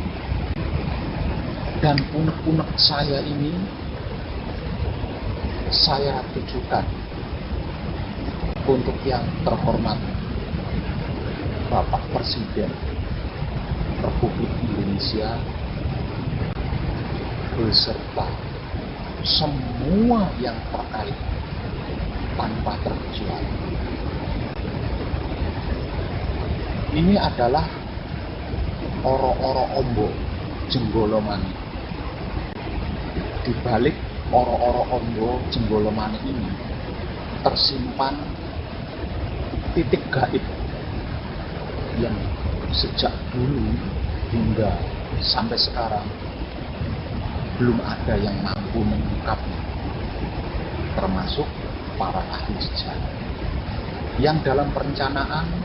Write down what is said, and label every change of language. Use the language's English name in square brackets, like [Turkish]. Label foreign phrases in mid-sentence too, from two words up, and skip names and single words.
[Indonesian] Dan unek-unek saya ini saya tujukan untuk yang terhormat Bapak Presiden Republik Indonesia beserta semua yang terkait tanpa terkecuali. Ini adalah oro-oro ombo jenggolomani. Di balik oro-oro ombo jenggolomani ini tersimpan titik gaib yang sejak dulu hingga sampai sekarang belum ada yang mampu mengungkapnya, termasuk para ahli sejarah yang dalam perencanaan